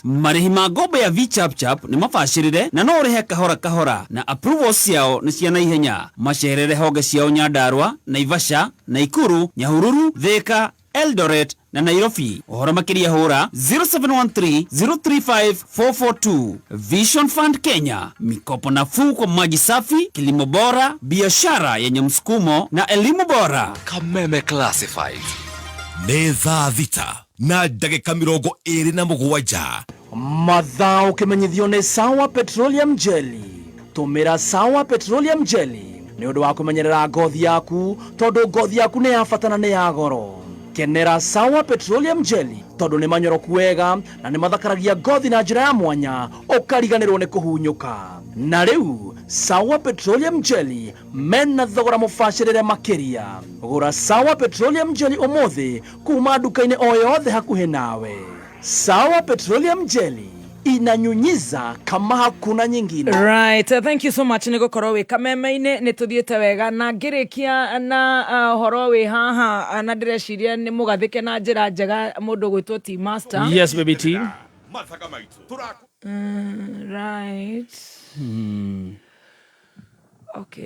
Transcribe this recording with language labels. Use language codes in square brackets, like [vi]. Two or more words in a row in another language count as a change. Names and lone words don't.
[ki] Marihi ma ngombo ya VChapChap ni mabacirire na no urihe kahora kahora, na approval ciao ni cia naihenya. Macerere honge ciao Nyandarua, Naivasha, Naikuru, Nyahururu, Thika, Eldoret na Nairobi. Ohoro makiria hura 0713-035-442. [sw] Vision Fund Kenya, mikopo nafuu kwa maji safi, kilimo bora, biashara yenye msukumo na elimu bora. Kameme Classified. [ki] Nĩ thaa thita na ndagĩka 27. Mathaa ũkĩmenyithio nĩ Sawa Petroleum Jelly. Tũmĩra Sawa Petroleum Jelly nĩ ũndũ wa kũmenyerera ngothi yaku, tondũ ngothi yaku nĩ yabatana nĩ ya goro. Kenera Sawa Petroleum Jelly tondũ nĩ manyoroku wega na nĩ mathakaragia ngothi na njĩra ya mwanya, ũkariganĩrwo nĩ kũhunyũka. Na rĩu Sawa Petroleum Jelly mena thogora mũbacĩrĩre makĩria. Gũra Sawa Petroleum Jelly ũmũthĩ kuma nduka-inĩ o yothe hakuhĩ nawe. [sw] Sawa Petroleum Jelly inanyunyiza kama hakuna nyingine. [en] Right, thank you so much. [ki] Niko korowe kameme-ine nituthiete wega na ngirikia na horowe haha na ndireciria ni mugathike na njira njega mundu gwitwo T Master. [en] Yes baby T. Right. Okay.